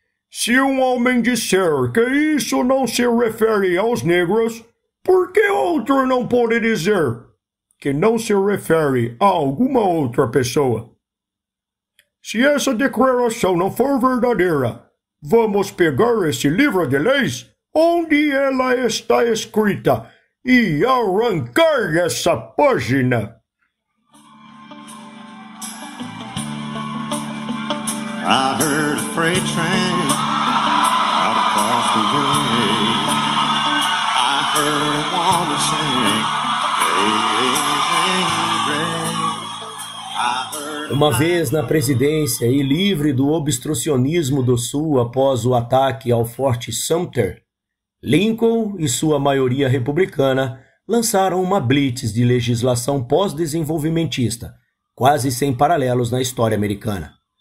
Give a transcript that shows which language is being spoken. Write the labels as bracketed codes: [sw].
[pt] Se um homem disser que isso não se refere aos negros, por que outro não pode dizer que não se refere a alguma outra pessoa? Se essa declaração não for verdadeira, vamos pegar esse livro de leis onde ela está escrita e arrancar essa página. [en] I heard a freight train out across the way. I heard a woman sing, hey, hey, hey, hey. [pt] Uma vez na presidência e livre do obstrucionismo do Sul após o ataque ao Forte Sumter, Lincoln e sua maioria republicana lançaram uma blitz de legislação pós-desenvolvimentista, quase sem paralelos na história americana.